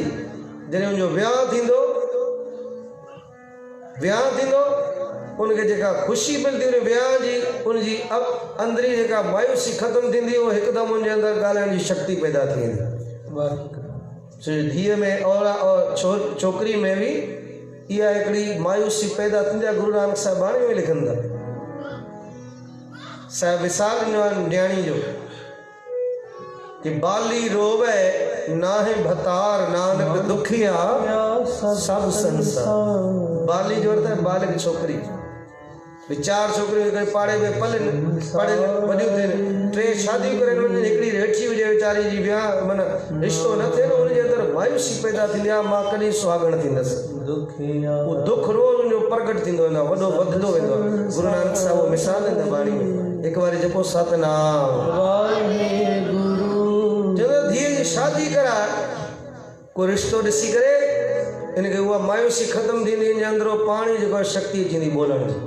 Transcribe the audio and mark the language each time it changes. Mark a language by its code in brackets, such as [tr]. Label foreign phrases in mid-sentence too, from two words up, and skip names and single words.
[sd] जॾहिं हुनजो वियांउ थींदो उनखे जेका ख़ुशी मिलंदी उन वियांउ जी, उनजी अंदरी जेका मायूसी ख़तमु थींदी, उहो हिकदमि उनजे अंदरि ॻाल्हाइण जी शक्ति पैदा थी वेंदी। धीअ में और छोकिरी में बि इहा हिकिड़ी मायूसी पैदा थींदी आहे। गुरु नानक साहिब बाणी में लिखनि था, साहिब मिसाल ॾिनो आहे न्याणी जो कि [pa] ਬਾਲੀ ਰੋਵੇ ਨਾਹੇ ਭਤਾਰ ਨਾਨਕ ਦੁਖੀਆ ਸਭ ਸੰਸਾਰ। [sd] बाली जो अर्थ है बालिक छोकरी, चार छोकरियूं पाड़े में पढ़नि वॾियूं थियनि, टे शादियूं करनि वञनि, हिकिड़ी हेठि हुजे वीचारी जी विहांउ माना रिश्तो न थिए न, हुनजे अंदरि मायूसी पैदा थींदी आहे, मां कॾहिं सुहागण थींदसि। उहो दुख रोज़ उनजो प्रगट थींदो वेंदो आहे, वॾो वधंदो वेंदो आहे। गुरु नानक साहिब उहो मिसाल ॾींदा बाणी में, हिकु वारी जेको सतनाम जॾहिं धीअ जी शादी कराए को रिश्तो ॾिसी करे इनखे उहा मायूसी ख़तमु थींदी, इन जे अंदरि पाणी जेको शक्ति थींदी ॿोलण जी।